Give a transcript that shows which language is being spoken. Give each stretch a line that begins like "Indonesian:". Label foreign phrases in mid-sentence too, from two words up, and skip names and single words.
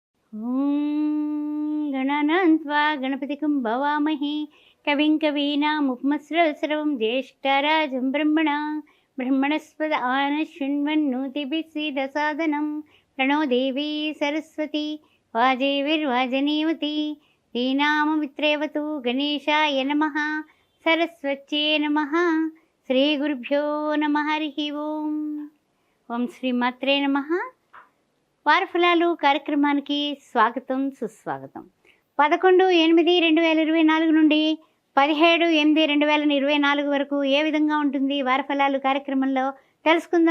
Sanskrit: ॐ गणानान्त्वा गणपतिं भवामहे कविं कवीनामुपमस्रवं ज्येष्ठराजं ब्रह्मणस्पद आनशृण्वन्नोतिभिः सीदसादनं प्रणो देवी सरस्वती वाजेभिर्वाजनीवती दीनाममित्रेवतु गणेशाय नमः सरस्वत्यै नमः श्रीगुरुभ्यो नमः हरिः ఓం ఓం శ్రీమాత్రే నమః.
Telugu: వారఫలాలు కార్యక్రమానికి స్వాగతం సుస్వాగతం. 11/8/2024 నుండి 17/8/2024 వరకు ఏ విధంగా ఉంటుంది వారఫలాలు కార్యక్రమంలో తెలుసుకుందాం.